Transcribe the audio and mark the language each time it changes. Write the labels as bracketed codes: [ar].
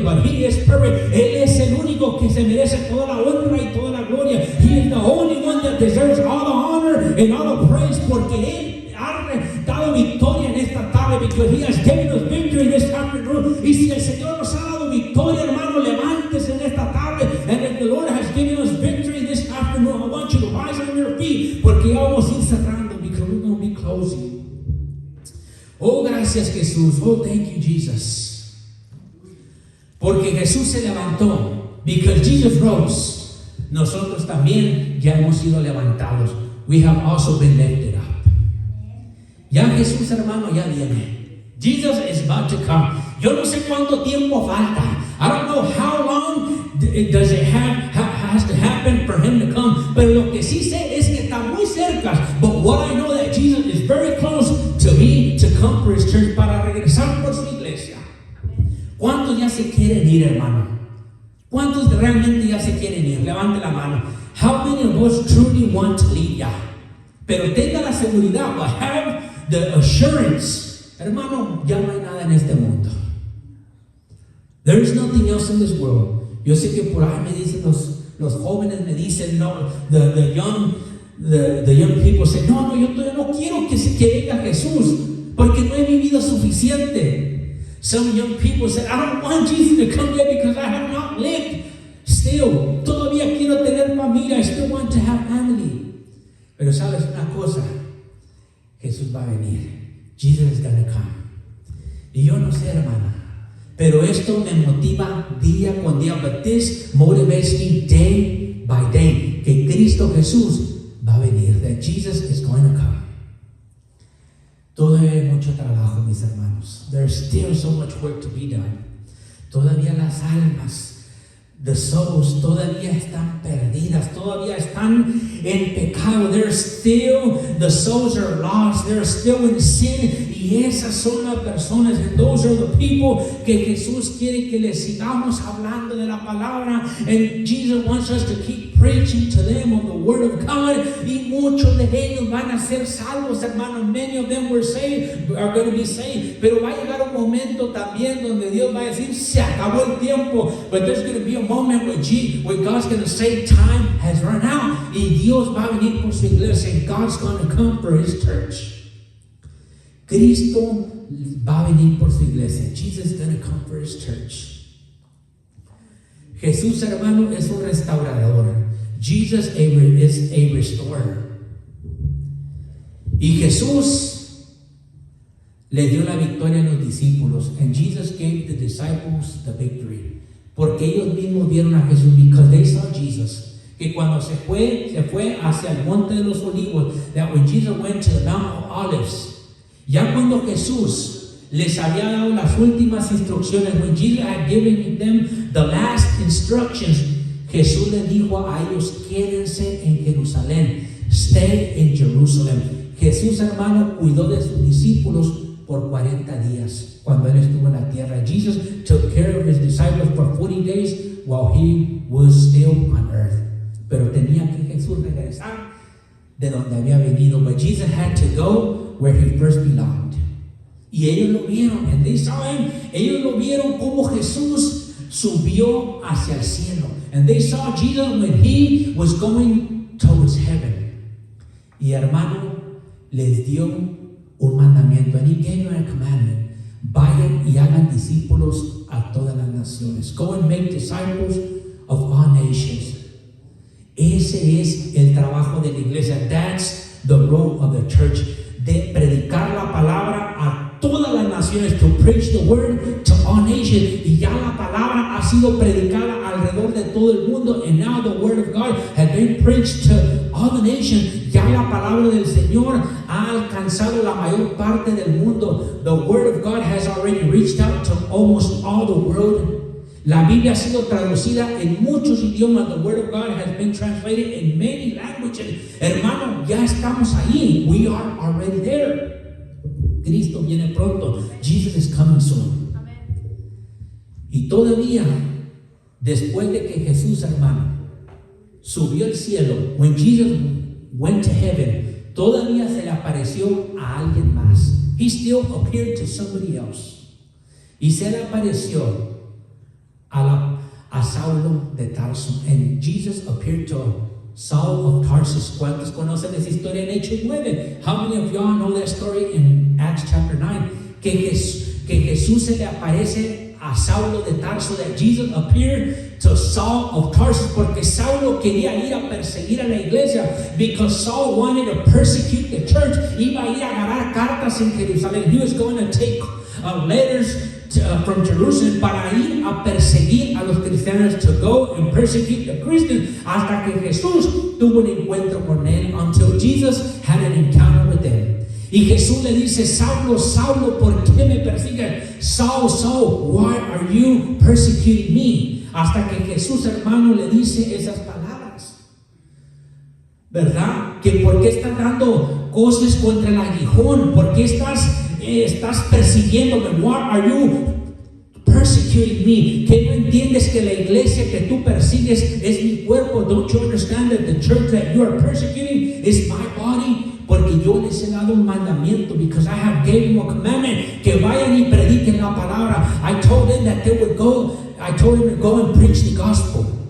[en] But He is perfect. [es] Él es el único que se merece toda la honra y toda la gloria. [en] He is the only one that deserves all the honor and all the praise, [es] porque Él ha dado victoria en esta tarde, [en] because He has given us victory this afternoon. [es] Y si el Señor nos ha dado victoria, hermano, levántese en esta tarde. [en] And if the Lord has given us victory this afternoon, I want you to rise on your feet, [es] porque ya vamos a ir cerrando, [en] because we're going to be closing. [es] Oh, gracias, Jesús. [en] Oh, thank you, Jesus. [es] Porque Jesús se levantó. [en] Because Jesus rose, [es] nosotros también ya hemos sido levantados. [en] We have also been lifted up. [es] Ya Jesús, hermano, ya viene. [en] Jesus is about to come. [es] Yo no sé cuánto tiempo falta. [en] I don't know how long does it has to happen for Him to come. [es] Pero lo que sí sé es que está muy cerca. [en] But But what I know that Jesus is very close to me to come for his church, [es] para regresar por su iglesia. ¿Cuántos ya se quieren ir, hermano? ¿Cuántos realmente ya se quieren ir? Levante la mano. [en] How many of us truly want to leave [es] ya? Pero tenga la seguridad, [en] but have the assurance, [es] hermano, ya no hay nada en este mundo. [en] There is nothing else in this world. [es] Yo sé que por ahí me dicen los jóvenes, me dicen, no, [en] the young people say, no, [es] yo todavía no quiero que venga Jesús, porque no he vivido suficiente. [en] Some young people say, I don't want Jesus to come yet because I have not lived. Still, [es] todavía quiero tener familia. [en] I still want to have family. [es] Pero sabes una cosa, Jesús va a venir. [en] Jesus is gonna come. [es] Y yo no sé, hermana, pero esto me motiva día con día. [en] But this motivates me day by day. [es] Que Cristo Jesús va a venir. [en] That Jesus is going to come. [es] Todavía hay mucho trabajo, mis hermanos. [en] There's still so much work to be done. [es] Todavía las almas, [en] the souls, [es] todavía están perdidas, todavía están en pecado. [en] The souls are lost, they're still in sin. [es] Y esas son las personas, [en] and those are the people [es] que Jesús quiere que les sigamos hablando de la palabra. [en] And Jesus wants us to keep preaching to them of the word of God. [es] Y muchos de ellos van a ser salvos, hermanos. [en] Many of them are going to be saved. [es] Pero va a llegar un momento también donde Dios va a decir, se acabó el tiempo. [en] But there's going to be a moment where God's going to say, time has run out. [es] Y Dios va a venir por su iglesia. [en] And God's going to come for his church. [es] Cristo va a venir por su iglesia. [en] Jesus is going to come for his church. [es] Jesús, hermano, es un restaurador. [en] Jesus is a restorer. [es] Y Jesús le dio la victoria a los discípulos. [en] And Jesus gave the disciples the victory. [es] Porque ellos mismos vieron a Jesús. [en] Because they saw Jesus. [es] Que cuando se fue hacia el monte de los olivos. [en] That when Jesus went to the Mount of Olives. [es] Ya cuando Jesús les había dado las últimas instrucciones, [en] when Jesus had given them the last instructions, [es] Jesús les dijo a ellos, quédense en Jerusalén, [en] stay in Jerusalem. [es] Jesús, hermano, cuidó de sus discípulos por 40 días cuando él estuvo en la tierra. [en] Jesus took care of his disciples for 40 days while he was still on earth. [es] Pero tenía que Jesús regresar de donde había venido. [en] But Jesus had to go where he first belonged. [es] Y ellos lo vieron, [en] and they saw him. [es] Ellos lo vieron como Jesús subió hacia el cielo. [en] And they saw Jesus when he was going towards heaven. [es] Y hermano, les dio un mandamiento. [en] And he gave them a commandment. [es] Vayan y hagan discípulos a todas las naciones. [en] Go and make disciples of all nations. [es] Ese es el trabajo de la iglesia. [en] That's the role of the church. [es] De predicar la palabra a todas las naciones, [en] to preach the word to all nations. [es] Y ya la palabra ha sido predicada alrededor de todo el mundo, [en] and now the word of God has been preached to all the nations. [es] Ya la palabra del Señor ha alcanzado la mayor parte del mundo. [en] The word of God has already reached out to almost all the world. [es] La Biblia ha sido traducida en muchos idiomas. [en] The word of God has been translated in many languages. [es] Hermano, ya estamos ahí. [en] We are already there. [es] Cristo viene pronto. [en] Jesus is coming soon. [es] Y todavía, después de que Jesús, hermano, subió al cielo, [en] when Jesus went to heaven, [es] todavía se le apareció a alguien más. [en] He still appeared to somebody else. [es] Y se le apareció a Saulo de Tarso. [en] And Jesus appeared to Saul of Tarsus. [es] ¿Cuántos conocen esa historia en Hechos 9? [en] How many of y'all know that story in Acts chapter 9? [es] Que Jesús se le aparece a Saulo de Tarso. [en] That Jesus appeared to Saul of Tarsus. [es] Porque Saulo quería ir a perseguir a la iglesia. [en] Because Saul wanted to persecute the church. [es] Iba a ir a agarrar cartas en Jerusalén. [en] He was going to take letters from Jerusalem [es] para ir a perseguir a los cristianos, [en] to go and persecute the Christians, [es] hasta que Jesús tuvo un encuentro con él, [en] until Jesus had an encounter with them. [es] Y Jesús le dice, Saulo, Saulo, ¿por qué me persigues? [en] Saul, Saul, why are you persecuting me? [es] Hasta que Jesús, hermano, le dice esas palabras. ¿verdad? Que por qué estás dando cosas contra el aguijón, por qué estás persiguiéndome. [en] Why are you persecuting me? [es] ¿Que no entiendes que la iglesia que tú persigues es mi cuerpo? [en] Don't you understand that the church that you are persecuting is my body? [es] Porque yo les he dado un mandamiento, [en] because I have given them a commandment, [es] que vayan y prediquen la palabra. [en] I told them that they would go. I told them to go and preach the gospel.